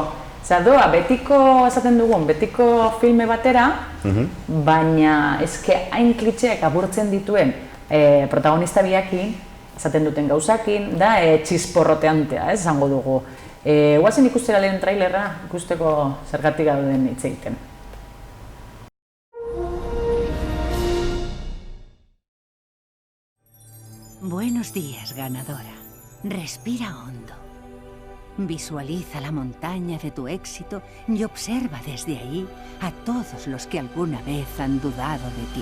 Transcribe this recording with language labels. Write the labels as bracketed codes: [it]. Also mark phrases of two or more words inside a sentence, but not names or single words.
[eu] Zer doa, betiko, esaten dugun, betiko filme batera, baina eske hain klitxeak apurtzen dituen protagonista biakin, esaten duten gauzakin, da txisporroteantea, esango dugu. Guazen ikustera lehen trailerra, ikusteko zergatik gauden hitz egiten. [es] Buenos días, ganadora. Respira hondo. Visualiza la montaña de tu éxito y observa desde ahí a todos los que alguna vez han dudado de ti.